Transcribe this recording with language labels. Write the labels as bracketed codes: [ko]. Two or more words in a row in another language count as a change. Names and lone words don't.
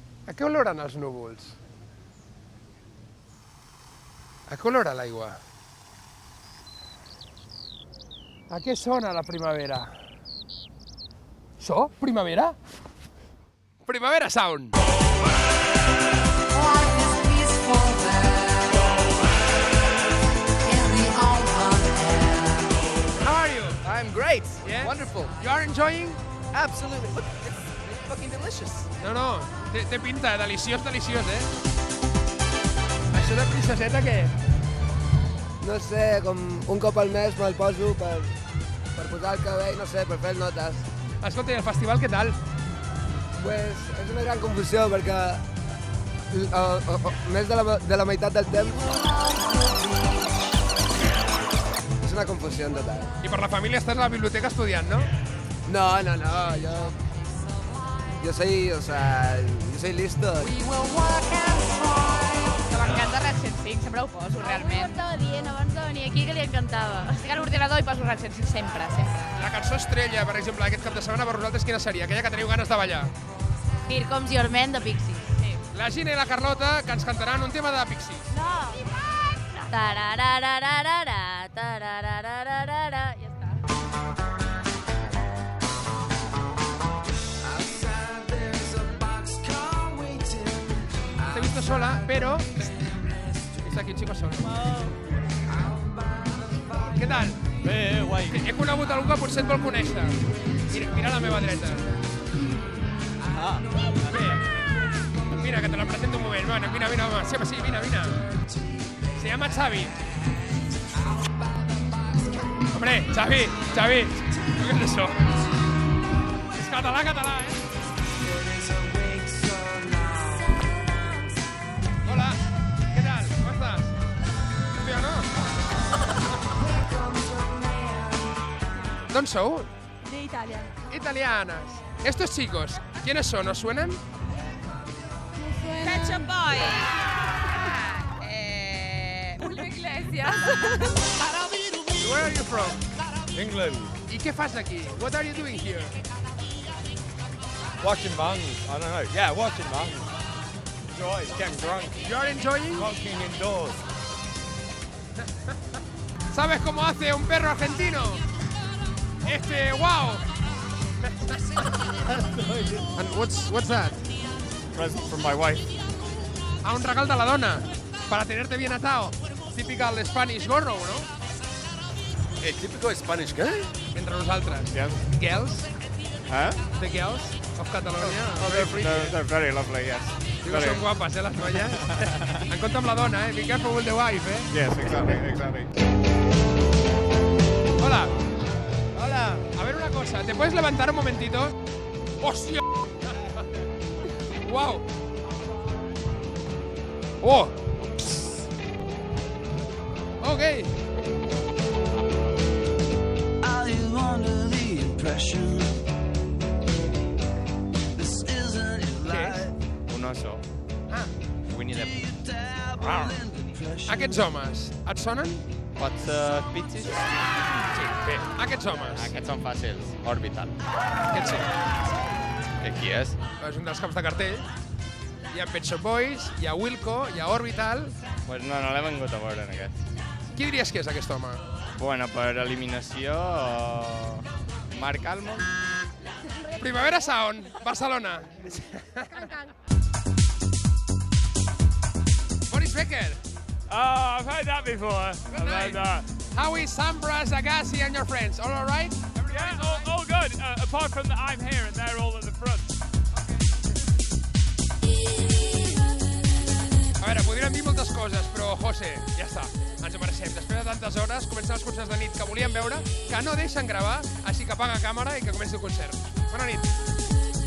[ca] A què oloren els núvols? A què olora l'aigua? A què sona la primavera? Això? Primavera? Primavera Sound! [en] How are you? I'm great. Yeah? Wonderful. You are enjoying? Absolutely. Look, it's fucking delicious. [ca] No, té pinta, deliciós, eh? Això de princeseta què? No sé, com un cop al mes me'l poso per posar el cabell, no sé, per fer notes. Escolta, i el festival què tal? Pues és una gran confusió perquè més de la meitat del temps és una confusió en total. I per la família estàs a la biblioteca estudiant, no? [es] No, yo soy listo. [ca] M'encanta Red 105, sempre ho poso, realment. Abans de venir aquí, que li encantava. Estic a l'ordinador i poso Red 105 sempre. La cançó estrella, per exemple, aquest cap de setmana per vosaltres quina seria? Aquella que teniu ganes de ballar. Here Comes Your Man de Pixies. Sí. La Gina i la Carlota, que ens cantaran un tema de Pixies. No! Tarararararara, tararararara, ja està. [es] Te he visto sola, pero... Está aquí, chicos, solo. [ca] Què tal? Bé, guai. He conegut algú que potser et vol conèixer. Mira a la meva dreta. Ah, Bé. [es] Mira, que te la presento un moment. Bueno, mira, home. Sí, mira. Se llama Xavi. Hombre, Xavi. ¿Qué es eso? Es català, eh? Hola, ¿qué tal? ¿Cómo estás? ¿Sí o no? ¿Dónde sou? De Italia. Italianas. Estos chicos, ¿quiénes son? ¿Os suenan? Pet Shop Boys. Julio Iglesias. [en] Where are you from? England. [es] ¿Y qué fas aquí? [en] What are you doing here? Watching bands. I don't know. Yeah, watching bands. Enjoy. Getting drunk. You are enjoying? Smoking indoors. [es] ¿Sabes cómo hace un perro argentino? [en] Wow. And what's that? Present from my wife. [ca] Un regal de la dona. [es] Para tenerte bien atado. [en] Typical Spanish [es] gorro, no? Típico [en] Spanish guy? [ca] Entre nosaltres. [en] Yes. Girls? Huh? The girls of Catalonia? They're very lovely, yes. [ca] Digo, són guapes, les noies. En compte amb la dona, [en] Be careful with the wife, Yes, exactly. [es] Hola. A ver una cosa, ¿te puedes levantar un momentito? ¡Hostia! ¡Wow! [en] ¡Oh! Ok. [ca] Què és? [es] Un oso. [ca] Ah, Winnie the Pooh. aquests homes, et sonen? Pots pizzis? Sí, bé. Aquests homes, Aquests són fàcils. Orbital. aquests sí. Qui és? És un dels caps de cartell. Hi ha Pet Shop Boys, hi ha Wilco, hi ha Orbital. Pues no l'he vengut a veure, en aquest. Qui diries que és aquest home? Bueno, per eliminació... Marc Almond. Primavera Sound, Barcelona. Boris Becker, [en] Oh, I've heard that before. Good night. How is Sambra, Agassi and your friends? All right? Yeah, all good. Apart from that I'm here and they're all at the front. [ca] A veure, podríem dir moltes coses, però, José, ja està. Ens ho mereixem. Després de tantes hores, comencen els concerts de nit que volíem veure, que no deixen gravar, així que apaga càmera i que comenci el concert. Bona nit.